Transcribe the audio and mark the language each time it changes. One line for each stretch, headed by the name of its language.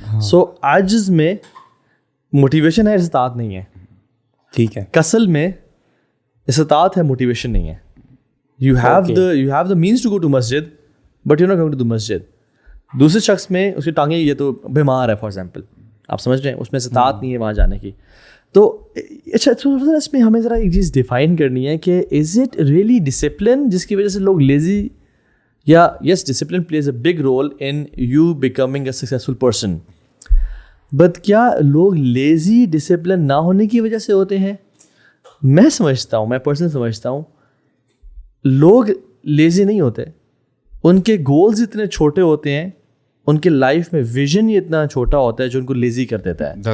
Urdu: سو عجز میں موٹیویشن ہے، استطاعت نہیں ہے. ٹھیک ہے. کسل میں استطاعت ہے، موٹیویشن نہیں ہے.
English: You have the means to go to masjid, but you're not going to the masjid.
Urdu: دوسرے شخص میں اس کی ٹانگیں یہ تو بیمار ہے فار ایگزامپل، آپ سمجھ رہے ہیں، اس میں استطاعت نہیں ہے وہاں جانے کی. تو اچھا اس میں ہمیں ذرا ایک چیز ڈیفائن کرنی ہے کہ
English: is it really discipline
Urdu: جس کی وجہ سے لوگ لیزی، یا
English: yes discipline plays a big role in you becoming a successful person,
Urdu: but کیا لوگ لیزی ڈسپلن نہ ہونے کی وجہ سے ہوتے ہیں؟ میں سمجھتا ہوں، میں پرسنل سمجھتا ہوں لوگ لیزی نہیں ہوتے، ان کے گولز اتنے چھوٹے ہوتے ہیں، ان کے لائف میں ویژن ہی اتنا چھوٹا ہوتا ہے جو ان کو لیزی کر دیتا ہے.